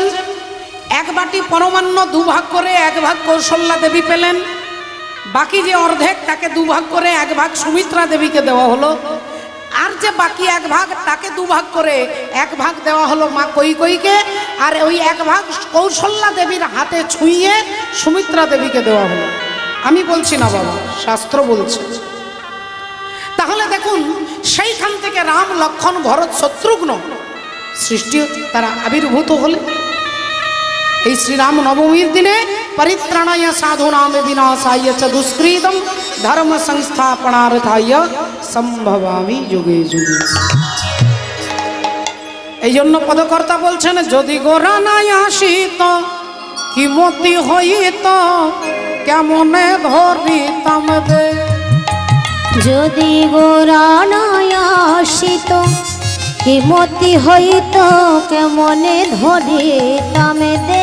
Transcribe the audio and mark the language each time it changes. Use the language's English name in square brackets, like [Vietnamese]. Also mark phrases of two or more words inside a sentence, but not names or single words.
[Bangla] এক বাটি পরমান্ন দুভাগ করে এক ভাগ কৌশল্যা দেবী পেলেন, বাকি যে অর্ধেক তাকে দুভাগ করে এক ভাগ সুমিত্রা দেবীকে দেওয়া হলো, আর যে বাকি এক ভাগ তাকে দুভাগ করে এক ভাগ দেওয়া হলো মা কৈকেয়ীকে, আর ওই এক ভাগ কৌশল্যা দেবীর হাতে ছুঁয়ে সুমিত্রা দেবীকে দেওয়া হলো। আমি বলছি না বাবা, শাস্ত্র বলছে। তাহলে দেখুন, সেইখান থেকে রাম, লক্ষ্মণ, ভরত, শত্রুঘ্ন সৃষ্টি, তারা আবির্ভূত হলে এই শ্রীরাম নবমীর দিনে। [Sanskrit] পরিত্রাণায় সাধুনাম বিনাশায় চ দুষ্কৃতম ধর্ম সংস্থাপনার্থায় সম্ভবামি যুগে যুগে। [Bangla] এই জন্য পদকর্তা বলছেন, যদি গোরা নাই আসিত কি মতি হইত কেমনে ধরিতাম দে। যদি গোরা নাই আসিত কি মতি হইত কেমনে ধরিতাম দে।